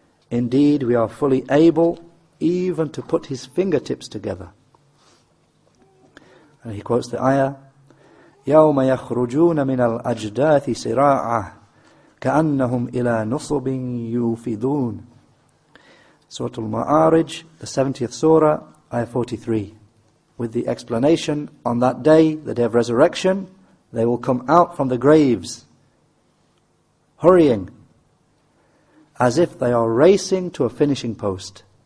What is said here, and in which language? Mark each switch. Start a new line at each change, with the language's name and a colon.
English: Indeed, we are fully able even to put his fingertips together. And he quotes the ayah,
Arabic: يَوْمَ يَخْرُجُونَ مِنَ الْأَجْدَاثِ سِرَاعًا كَأَنَّهُمْ إِلَى نُصُبٍ يُوفِضُونَ.
English: Surah Al-Ma'arij, the 70th surah, ayah 43, with the explanation, on that day, the day of resurrection, they will come out from the graves, hurrying, as if they are racing to a finishing post.